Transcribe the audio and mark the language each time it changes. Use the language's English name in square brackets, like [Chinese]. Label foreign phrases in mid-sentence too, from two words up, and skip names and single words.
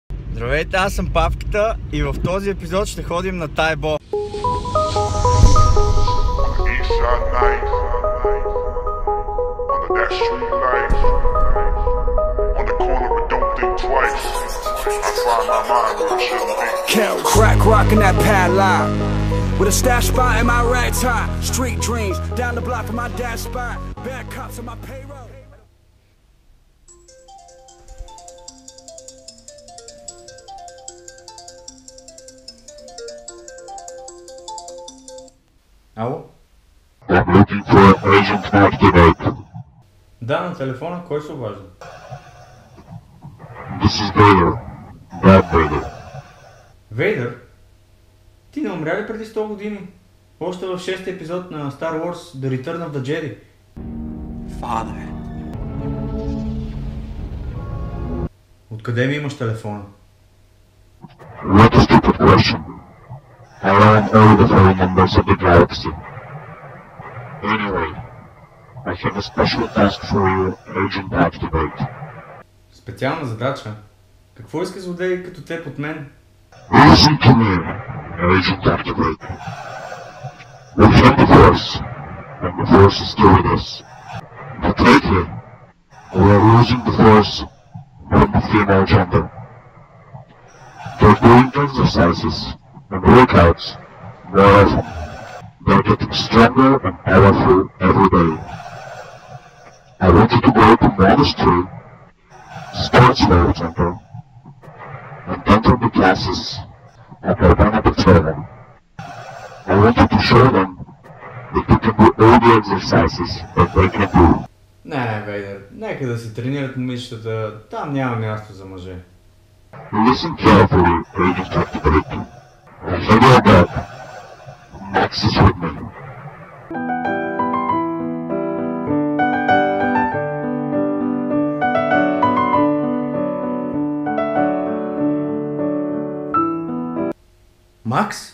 [Bulgarian] Здравейте, аз съм Павката и в този епизод ще ходим на Тайбо. [English] Crack rockin' that padlock with a stash spot in my right top. Street dreams down the block from my dad's spot. Bad cops on my payroll. [Bulgarian] Ало? [English] I'm looking for Agent Mark tonight. [Bulgarian] Да, на телефона. Кой се обажда? [English] This is Vader. Darth Vader. [Bulgarian] Вейдър? Ти не умря ли преди 100 години? Още в 6-ти епизод на Star Wars The Return of the Jedi. [English] Father. [Bulgarian] Откъде ми имаш телефона? [English] What a stupid question. I don't know the phone numbers of the galaxy. Anyway, I have a special task for you, Agent Activate. [Bulgarian] Специална задача? Какво иска злодей като теб от мен? [English] Listen to me, Agent Activate. We have the Force, and the Force is still with us. But lately, we are losing the Force from the female gender. They're doing exercises and workouts more often. They're getting stronger and powerful every day. I want you to go to Monastery, Sports World Center, and enter the classes at Urbana Petroleum. I want you to show them that you can do all the exercises that they can do. [Bulgarian] Не, Вейдър, нека да се тренират момичетата, там няма място за мъже. [English] Listen carefully, Agent Activate. I have your back. Max is with me. [Bulgarian] Макс?